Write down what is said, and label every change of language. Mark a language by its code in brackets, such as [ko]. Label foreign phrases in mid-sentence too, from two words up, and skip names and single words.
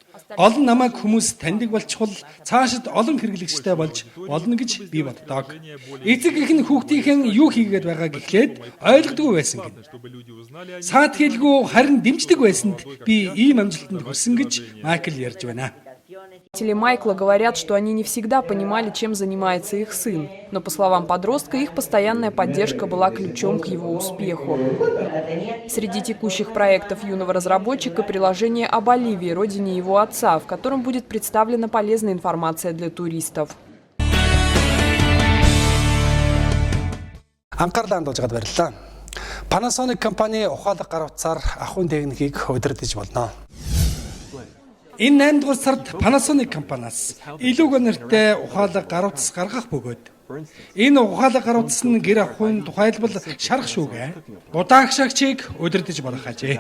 [mn] Олон намайг хүмүүс таньдаг болчихвол цаашид олон хэрэглэгчтэй болж болно гэж би боддог. Эцэг их нь хүүхдийнхэн юу хийгээд байгааг эхлээд ойлгодгүй байсан гэнэ. Саатхийлгүй харин дэмждэг байсанд би ийм амжилтанд хүрсэн гэж Майкл ярьж байна. [ru] Родители Майкла говорят, что они не всегда понимали, чем занимается их сын. Но, по словам подростка, их постоянная поддержка была ключом к его успеху. Среди текущих проектов юного разработчика приложение о Боливии, родине его отца, в котором будет представлена полезная информация для туристов. [mn] Анхаарлаа хандуулж баярлалаа. Panasonic компани ухаалаг гар утсаар ахуйн техникийг удирдах болно. Энэ 8 дугаар сард Panasonic компаниас илүү гонортой ухаалаг гар утас гаргах бөгөөд энэ ухаалаг гар утас нь гэр ахуйн тухайлбал шарх шүүгээ удаагшаагчийг удирдах болох ажээ.